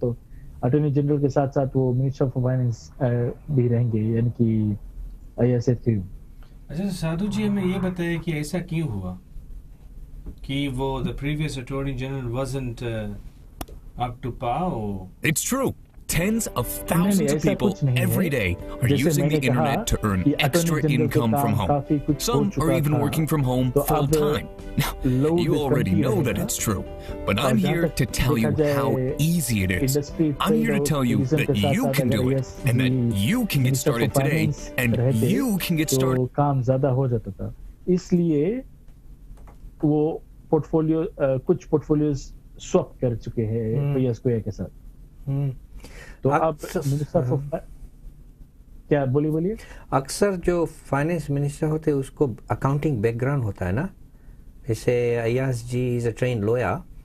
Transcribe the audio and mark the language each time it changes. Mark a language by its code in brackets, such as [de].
[hi] तो attorney general के साथ साथ वो मिनिस्टर ऑफ फाइनेंस भी रहेंगे, यानी कि अय्या सैयद खियूम। अच्छा साधु जी, हमें ये बताइए कि ऐसा क्यों हुआ कि वो [en] The previous attorney general wasn't up to par? It's true. Tens of thousands of people every day are using the internet to earn extra income from home. Some are even working from home full time. Now, you already know that it's true, but I'm here to tell you how easy it is. I'm here to tell you that you can do it and that you can get started today and you can get started. [hi] काम ज्यादा हो जाता था, इसलिए वो कुछ portfolios swap कर चुके हैं फैयाज कोया के साथ। तो अब मिनिस्टर ऑफ क्या बोलिए। अक्सर जो फाइनेंस मिनिस्टर होते हैं उसको अकाउंटिंग बैकग्राउंड होता है ना, जैसे अय्याज जी [en] Is a trained lawyer.